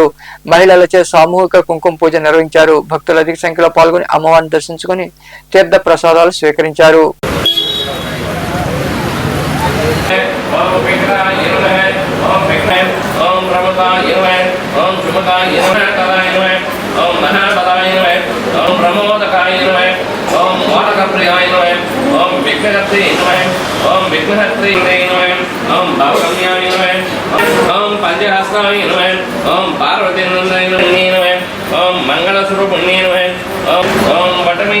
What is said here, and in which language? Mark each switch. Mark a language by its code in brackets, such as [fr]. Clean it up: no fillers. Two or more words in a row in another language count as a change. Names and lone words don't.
[te] మహిళలచే సామూహిక కుంకుమ పూజ నిర్వహించారు. భక్తులు అధిక సంఖ్యలో పాల్గొని అమ్మవారిని దర్శించుకుని తీర్థ ప్రసాదాలు స్వీకరించారు. [sa] ओम वालकप्रियाय नमः ओम विघ्नहर्त्री नमः ओम विघ्नहर्त्री नमः ओम भावगम्याय नमः ओम पंचहस्ताय नमः ओम पार्वती नंदनाय नमः ओम मंगलस्वरूपिणे नमः ओम वटमे